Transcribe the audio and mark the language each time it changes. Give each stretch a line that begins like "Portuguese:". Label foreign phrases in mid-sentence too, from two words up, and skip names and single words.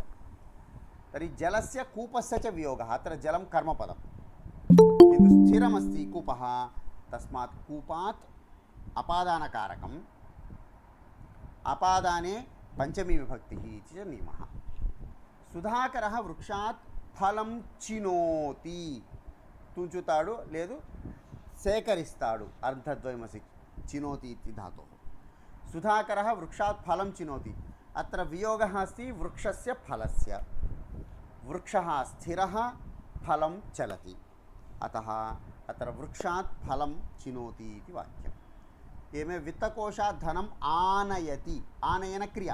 Sanskrit: तर्हि जलस्य कूपस्य च वियोगः, अत्र जलं कर्मपदं किन्तु स्थिरमस्ति कूपः, तस्मात् कूपात् अपादानकारकम्, अपादाने पंचमी विभक्तिः इति च नियमः। सुधाकरः वृक्षात् फलं चिनोति।
Telugu: తుంచుతాడు లేదు సేకరిస్తాడు,
Sanskrit: అర్థద్వయమసి చినోతి इति धातोः। सुधाकरः वृक्षात् फलं चिनोति। अत्र वियोगः अस्ति वृक्षस्य फलस्य। वृक्षः स्थिरः, फलं चलति, अतः अत्र वृक्षात् फलं चिनोति इति वाक्यम्। एवं वित्तकोशात् धनम् आनयति, आनयन क्रिया।